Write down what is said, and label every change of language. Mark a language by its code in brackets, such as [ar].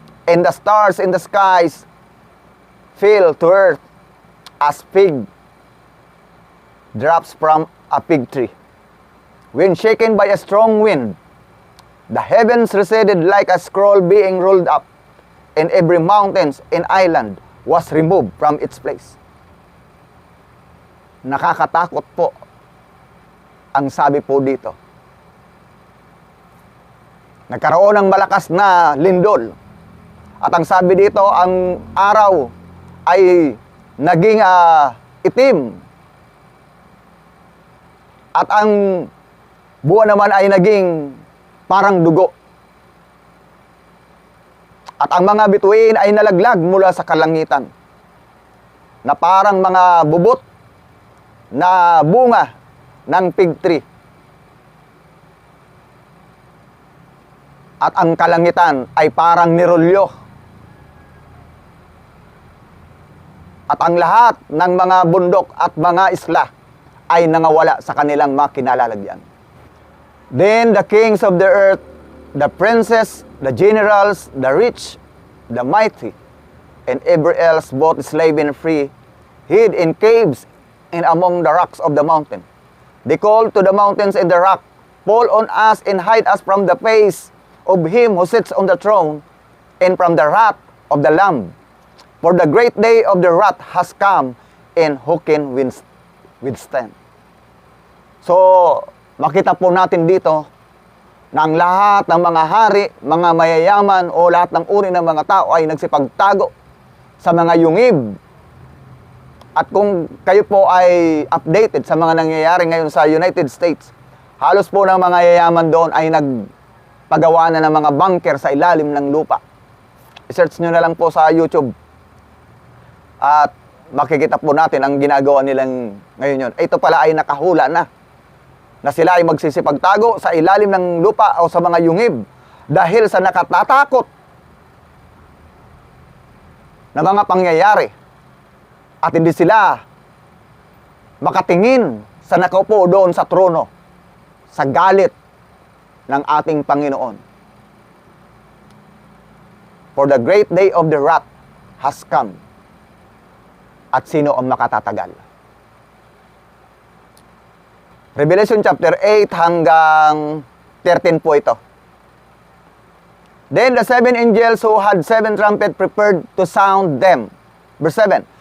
[en] and the stars in the skies fell to earth as fig drops from a fig tree. When shaken by a strong wind, the heavens receded like a scroll being rolled up, and every mountain and island was removed from its place. [tl] Nakakatakot po ang sabi po dito. Nagkaroon ng malakas na lindol. At ang sabi dito, ang araw ay naging itim. At ang buwan naman ay naging parang dugo. At ang mga bituin ay nalaglag mula sa kalangitan, na parang mga bubot na bunga ng fig tree. At ang kalangitan ay parang nirolyo. At ang lahat ng mga bundok at mga isla ay nangawala sa kanilang mga kinalalagyan. [en] Then the kings of the earth, the princes, the generals, the rich, the mighty, and every else, both slave and free, hid in caves and among the rocks of the mountain. They called to the mountains and the rock, fall on us and hide us from the face of him who sits on the throne, and from the wrath of the Lamb. For the great day of the wrath has come, and who can withstand? [tl] So, makita po natin dito na ang lahat ng mga hari, mga mayayaman, o lahat ng uri ng mga tao ay nagsipagtago sa mga yungib. At kung kayo po ay updated sa mga nangyayari ngayon sa United States, halos po ng mga yayaman doon ay nagpagawa na ng mga bunker sa ilalim ng lupa. I-search nyo na lang po sa YouTube. At makikita po natin ang ginagawa nilang ngayon yun. Ito pala ay nakahula na sila ay magsisipagtago sa ilalim ng lupa o sa mga yungib dahil sa nakatatakot na mga pangyayari. At hindi sila makatingin sa nakaupo doon sa trono sa galit ng ating Panginoon. [en] For the great day of the wrath has come. [tl] At sino ang makatatagal? Revelation chapter 8 hanggang 13 po ito. [en] Then the seven angels who had seven trumpets prepared to sound them. Verse 7.